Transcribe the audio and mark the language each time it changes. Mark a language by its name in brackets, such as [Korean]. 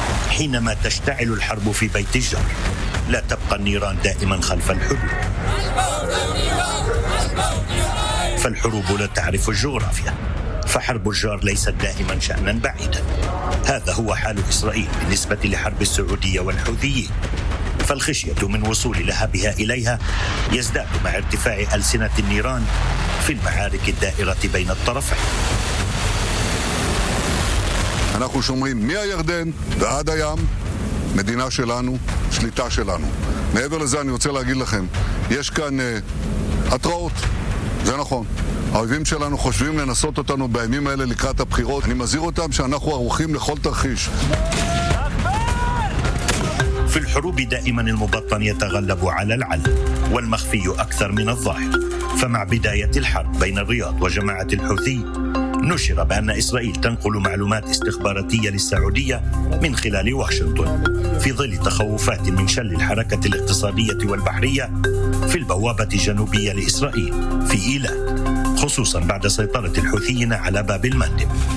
[Arabic] حينما تشتعل الحرب في بيت الجار لا تبقى النيران دائما خلف الحدود، فالحروب لا تعرف الجغرافيا، فحرب الجار ليست دائما شأنا بعيدا. هذا هو حال إسرائيل بالنسبة لحرب السعودية والحوثيين، فالخشية من وصول لهابها إليها يزداد مع ارتفاع ألسنة النيران في المعارك الدائرة بين الطرفين. [Hebrew] אנחנו שומרים מהירדן ועד הים, מדינה שלנו, שליטה שלנו. מעבר לזה אני רוצה להגיד לכם, יש כאן התראות, זה נכון. האויבים שלנו חושבים לנסות אותנו בימים האלה לקראת הבחירות. אני מזהיר אותם שאנחנו ערוכים לכל תרחיש. [Arabic] في الحروب دائما المبطن يتغلب على العلن والمخفي اكثر من الظاهر. فمع بداية الحرب بين الرياض وجماعة الحوثي نشر بأن إسرائيل تنقل معلومات استخباراتية للسعودية من خلال واشنطن في ظل تخوفات من شل الحركة الاقتصادية والبحرية في البوابة الجنوبية لإسرائيل في إيلات، خصوصا بعد سيطرة الحوثيين على باب المندب.